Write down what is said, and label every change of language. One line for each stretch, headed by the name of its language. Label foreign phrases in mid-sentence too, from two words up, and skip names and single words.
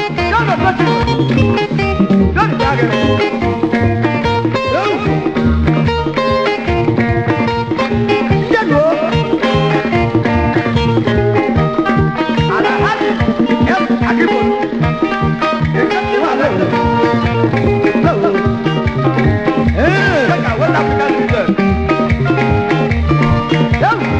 English: John of Fortune. John Jagger. Yo.
Yoruba: Njẹ́ lo?
English: Alhaji F. Akibo. Executive Director. Yo. Eh. West African Union. Yo.